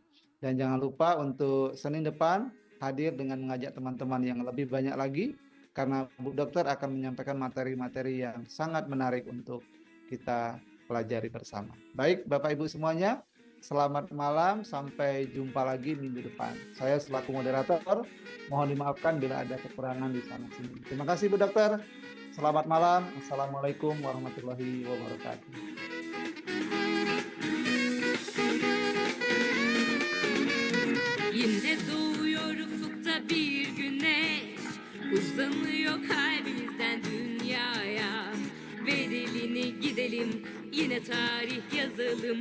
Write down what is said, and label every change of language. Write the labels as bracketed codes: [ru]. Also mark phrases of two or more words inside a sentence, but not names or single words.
[id] Dan jangan lupa untuk Senin depan hadir dengan mengajak teman-teman yang lebih banyak lagi, karena Bu Dokter akan menyampaikan materi-materi yang sangat menarik untuk kita pelajari bersama. Baik, Bapak Ibu semuanya, selamat malam, sampai jumpa lagi minggu depan. Saya selaku moderator, mohon dimaafkan bila ada kekurangan di sana sini. Terima kasih Bu Dokter. Selamat malam. [ar] السلام عليكم ورحمة الله وبركاته. [tr] Yine doğuyor ufukta bir güneş, uzanıyor kalbimizden dünyaya. Bedelini gidelim, yine tarih yazalım.